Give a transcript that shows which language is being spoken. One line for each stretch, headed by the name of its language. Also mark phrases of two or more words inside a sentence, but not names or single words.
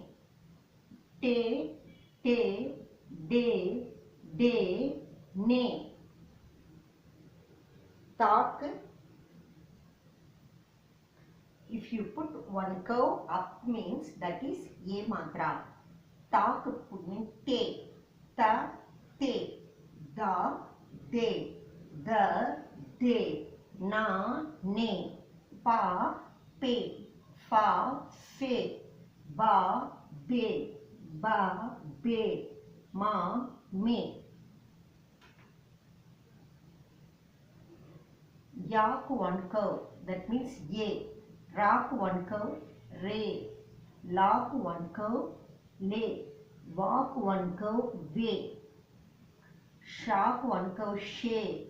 English: Te, te, de, de, ne. Tak. If you put one curve up means that is a matra. Tak means te, ta, te, da, de, the, de, na, ne, pa, pe, fa, fe, ba, be, ba, be, ma, me. Yak one curve, that means ye. Rak one curve, re. Lak one curve, le. Wak one curve, ve. Shak one curve, she.